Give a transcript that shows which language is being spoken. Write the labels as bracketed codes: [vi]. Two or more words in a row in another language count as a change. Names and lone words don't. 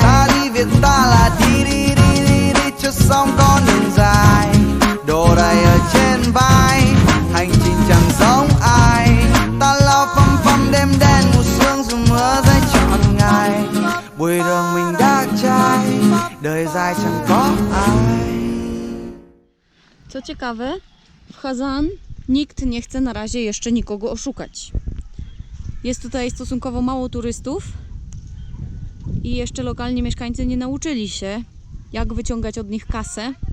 [vi] Ta đi việc ta là đi cho xong con đường dài, đồ đầy ở trên vai, hành trình chẳng giống ai. Ta lao phăm đêm đen mù sương dù mưa rơi trọn ngày, cuối đường mình đã trái, đời dài chẳng có ai. [pl] Co ciekawe, w Hazan nikt nie chce na razie jeszcze nikogo oszukać. Jest tutaj stosunkowo mało turystów i jeszcze lokalni mieszkańcy nie nauczyli się, jak wyciągać od nich kasę.